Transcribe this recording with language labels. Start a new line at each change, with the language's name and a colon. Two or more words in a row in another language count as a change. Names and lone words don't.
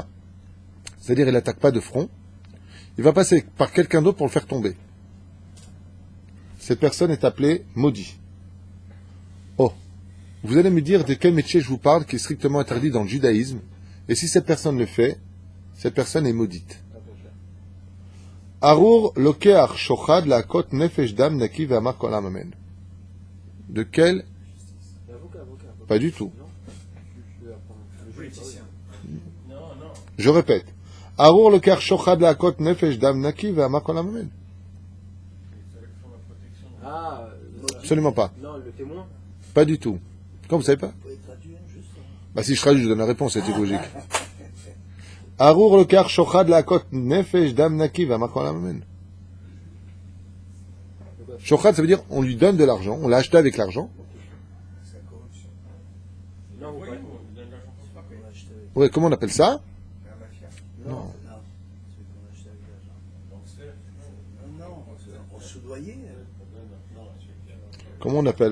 French: C'est-à-dire, il n'attaque pas de front. Il va passer par quelqu'un d'autre pour le faire tomber. Cette personne est appelée maudit. Vous allez me dire de quel métier je vous parle qui est strictement interdit dans le judaïsme. Et si cette personne le fait, cette personne est maudite.
Hebrew: ארור לוקח שוחד להכות נפש דם נקי ואמר כל העם אמן.
French: De quel? Avocat. Pas du tout. Non. Je vais apprendre. Le Politicien. Non, non. Je répète.
Hebrew: ארור לוקח שוחד להכות נפש דם נקי ואמר כל העם אמן.
French: Ah, Absolument pas. non, le témoin. Pas du tout. Comment vous savez pas? Bah si je traduis, je donne la réponse, c'est logique.
Hebrew: ארור לוקח שוחד להכות נפש דם נקי ואמר כל העם אמן. Shochad,
French: ça veut dire on lui donne de l'argent, on l'a acheté avec l'argent. Non, vous Oui, parlez- on donne l'argent pour se frapper. Ouais, comment on appelle ça? Non. Donc c'est. On se doyait. Comment on appelle?